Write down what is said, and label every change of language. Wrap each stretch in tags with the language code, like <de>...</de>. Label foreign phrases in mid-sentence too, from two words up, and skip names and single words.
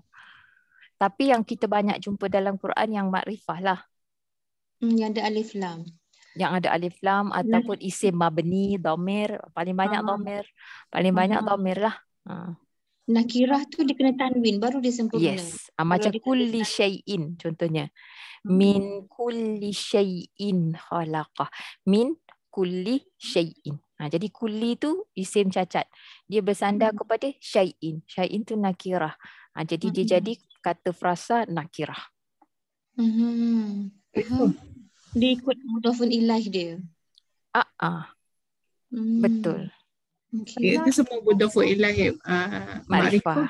<ms>Tapi yang kita banyak jumpa dalam Quran yang makrifah lah. Yang ada alif lam. Yang ada alif lam ataupun</ms> <ar>isim mabni,</ar> <ms>dhamir. Paling banyak dhamir. Paling banyak dhamir lah. Nakirah tu dia kena tanwin baru dia sempurna. Yes. Macam</ms> <ar>kulli syai'in</ar> <ms>contohnya.</ms> <ar>Min kulli syai'in khalaqah. Min kulli syai'in.</ar> <ms>Jadi kulli tu isim cacat. Dia bersandar kepada syai'in. Syai'in tu nakirah. Jadi dia jadi kata frasa nakirah. Dia ikut</ms> <ar>mudhafun ilaih</ar> <ms>dia. Betul. Itu semua</ms> <ar>mudhafun ilaih</ar> <ms>makrifah.</ms>